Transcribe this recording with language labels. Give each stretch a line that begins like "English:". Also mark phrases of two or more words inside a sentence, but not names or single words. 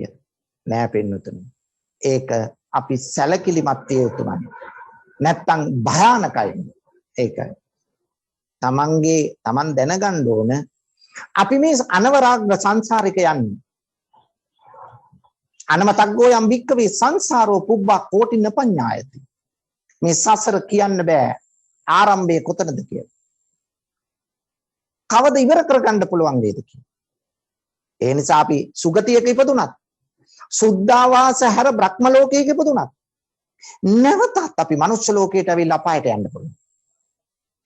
Sinhala: නෑ පින්නතුනි. ඒක අපි සැලකිලිමත් විය යුතුමයි. නැත්තම් භයානකයි. ඒකයි. තමන් දැනගන්න ඕන අපි මේ අනවරාග්‍ර සංසාරික යන්නේ.
Pali: අනමතග්ගෝ යම් භික්කවේ සංසාරෝ පුබ්බා කෝටින පඤ්ඤායති.
Sinhala: මේ සසර කියන්න බෑ ආරම්භය කොතනද කියලා. කවද ඉවර කරගන්න පුළුවන් වේද කියලා. ඒ නිසා අපි සුගතියක ඉපදුනත් සුද්ධාවාස හැර බ්‍රහ්ම ලෝකයක ඉපදුනත් නැවතත් අපි මනුෂ්‍ය ලෝකයට ඇවිල්ලා අපායට යන්න පුළුවන්.